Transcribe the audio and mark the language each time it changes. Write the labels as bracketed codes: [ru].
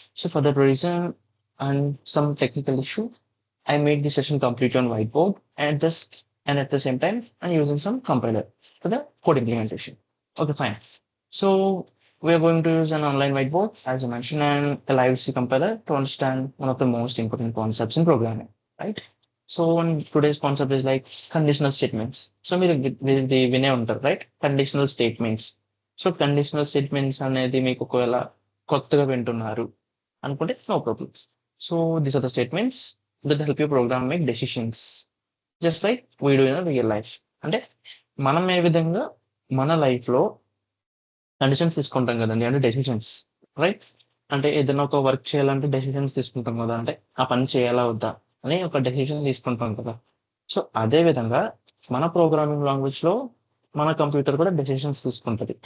[en] So for that reason and some technical issue, I made the session complete on whiteboard and at the same time I'm using some compiler for the code implementation. Okay, fine. So we are going to use an online whiteboard, as I mentioned, and a live C compiler to understand one of the most important concepts in programming, right? So today's concept is like conditional statements. [te] So మీరు వినే ఉంటారు, right? [en] Conditional statements. [te] So conditional statements అనేది మీకు ఒకవేళ కొత్తగా వింటున్నారు అనుకుంటే [en] no problem. So these are the statements that help you program make decisions. Just like we do in a real life. [te] అంటే మనం ఏ విధంగా మన లైఫ్ లో కండిషన్స్ తీసుకుంటాం కదండి, అంటే డెసిషన్స్, రైట్? అంటే ఏదైనా ఒక వర్క్ చేయాలంటే డెసిషన్స్ తీసుకుంటాం కదా, అంటే ఆ పని చేయాలా వద్దా అని ఒక డెసిషన్ తీసుకుంటాం కదా. సో అదే విధంగా మన ప్రోగ్రామింగ్ లాంగ్వేజ్ లో మన కంప్యూటర్ కూడా డెసిషన్స్ తీసుకుంటది.